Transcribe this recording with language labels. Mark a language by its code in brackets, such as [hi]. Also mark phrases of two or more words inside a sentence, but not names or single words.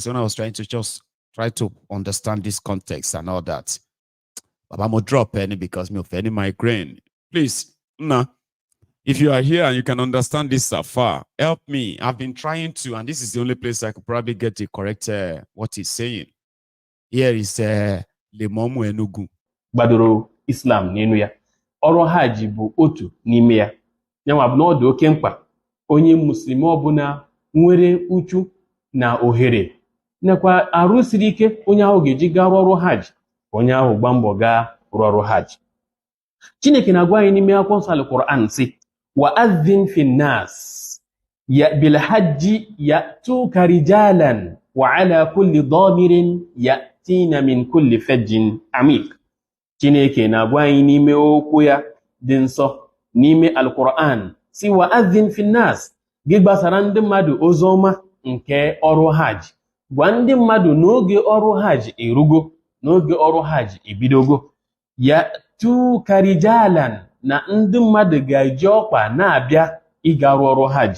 [en] When I was trying to just try to understand this context and all that. But I'm going to drop any because me of any migraine. Please, if you are here and you can understand this far, help me. I've been trying to, and this is the only place I could probably get the correct what he's saying. Here is Lemomu Enugu. [ig] Gbadoro Islam n'enu ya. Ọrụ Hajj bụ otu n'ime ya. Yanwa bụ na ọ dị oke mkpa onye Muslim ọbụla nwere uchu na ohere. Nekwa arụ siri ike onye ahụ ga-eji gaa ọrụ Hajj. Onye ahụ gba mbọ gaa ọrụ Hajj. Chineke na-agwa anyị n'ime akwụkwọ nsọ Al-Qur'an sị [ar] وَأَذِّنْ فِي النَّاسِ بِالْحَجِّ يَأْتُوكَ رِجَالًا وَعَلَى كُلِّ ضَامِرٍ يَأْتِينَ مِنْ كُلِّ فَجٍّ عَمِيقٍ. [ig] Chineke na-agwa anyị n'ime okwu ya dị nsọ n'ime Al-Qur'an si [ar] وَأَذِّنْ فِي النَّاسِ [ig] gị gbasara ndị mmadụ ozi ọma nke ọrụ Hajj. Gwa ndị mmadụ n'oge ọrụ Hajj erugo, n'oge ọrụ Hajj ebidogo. [ar] يأتوك رجالا [ig] na ndị mmadụ ga-eji ọkpa na-abịa ịga ọrụ Hajj.